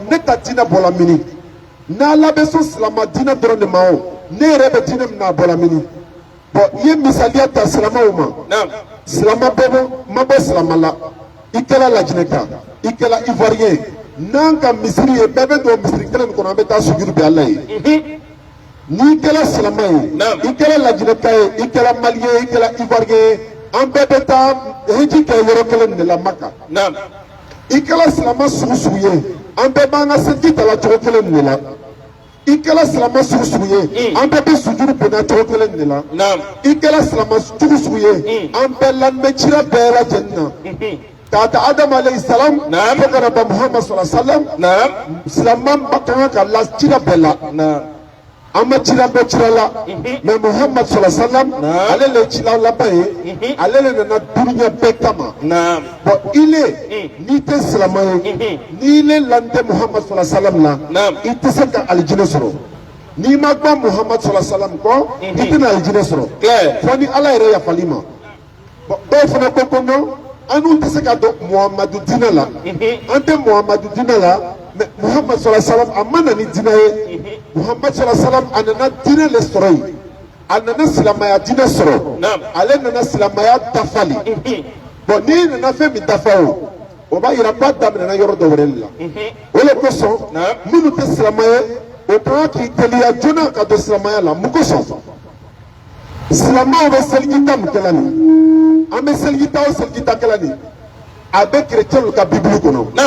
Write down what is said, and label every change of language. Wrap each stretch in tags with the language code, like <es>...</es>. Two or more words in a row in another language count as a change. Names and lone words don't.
<bm>ne ka diinɛ bɔla mini n'ala bɛ sɔn silama diinɛ dɔrɔn de ma o ne yɛrɛ bɛ diinɛ min na a bɔla mini bon i ye misaliya ta silamaw ma silama bɛɛ bɛ ma bɔ silama la i kɛra lajinɛka i kɛra ivoirien n'an ka misiri ye bɛɛ bɛ don misiri kelen min kɔnɔ an bɛ taa sujuru bɛ ala ye n'i kɛra silama ye i kɛra lajinɛka ye i kɛra malien ye i kɛra ivoirien ye an bɛɛ bɛ taa hiji kɛ yɔrɔ kelen de la maka i kɛra silama sugu sugu ye an bɛɛ b'an ka seliji ta la cogo kelen de la i kɛra silama sugu sugu ye an bɛɛ bɛ sujuru bonya cogo kelen de la i kɛra silama sugu sugu ye an bɛɛ lamɛn cira bɛɛ lajɛlen na k'a ta Adam</bm> <ar>عليه السلام</ar> <bm>fo kana ba Muhammad</bm> <ar>صلى الله عليه وسلم</ar> <bm>silaman ba kan ka la cira bɛɛ la an ma cira bɛɛ cira la mais Muhammad sallallahu</bm> <ar>عليه وسلم</ar> <bm>ale le cira laban ye ale le nana dunuya bɛɛ kama bon ile n'i tɛ silama ye n'i le lan tɛ Muhammad</bm> <ar>صلى الله عليه وسلم</ar> <bm>la i tɛ se ka alijinɛ sɔrɔ n'i ma gbɔ Muhammad</bm> <ar>صلى الله عليه وسلم</ar> <bm>kɔ i tɛna alijinɛ sɔrɔ fo ni ala yɛrɛ yafali ma bon dɔw fana ko ko non an n'u tɛ se ka don Muhammadu diinɛ la an tɛ Muhammadu diinɛ la mais Muhammad</bm> <ar>صلى الله عليه وسلم</ar> <bm>a ma na ni diinɛ ye Muhammad</bm> <ar>صلى الله عليه وسلم</ar> <bm>a nana diinɛ le sɔrɔ yen a nana silamaya diinɛ sɔrɔ ale nana silamaya dafali bon n'i nana fɛn min dafa o b'a yira k'a daminɛna yɔrɔ dɔ wɛrɛ de la o de kosɔn minnu tɛ silamɛ ye o kan k'i teliya joona ka don silamaya la mun kosɔn silamɛw bɛ seligita mun kɛla nin an bɛ seligita o seligita kɛla nin a bɛ kerecɛnw ka bibulu kɔnɔ</bm>